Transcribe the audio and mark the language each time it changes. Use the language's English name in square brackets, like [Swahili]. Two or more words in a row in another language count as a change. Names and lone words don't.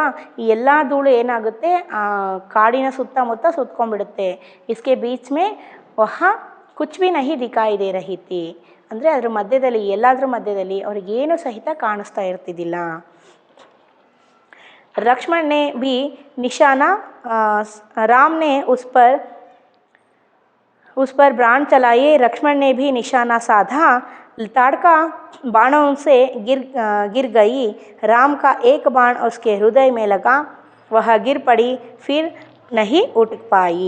[Kannada] ಈ ಎಲ್ಲ ಧೂಳು ಏನಾಗುತ್ತೆ ಕಾಡಿನ ಸುತ್ತಮುತ್ತ ಸುತ್ಕೊಂಡ್ಬಿಡುತ್ತೆ. [Hindi] इसके बीच में वहाँ कुछ भी नहीं दिखाई दे रही थी, [Kannada] ಅಂದರೆ ಅದ್ರ ಮಧ್ಯದಲ್ಲಿ, ಎಲ್ಲಾದ್ರ ಮಧ್ಯದಲ್ಲಿ ಅವ್ರಿಗೇನು ಸಹಿತ ಕಾಣಿಸ್ತಾ ಇರ್ತಿದ್ದಿಲ್ಲ. [Hindi] लक्ष्मण ने भी निशाना, राम ने उस पर बाण चलाए, लक्ष्मण ने भी निशाना साधा, ताड़का बाणों से गिर गई। राम का एक बाण उसके हृदय में लगा, वह गिर पड़ी, फिर नहीं उठ पाई।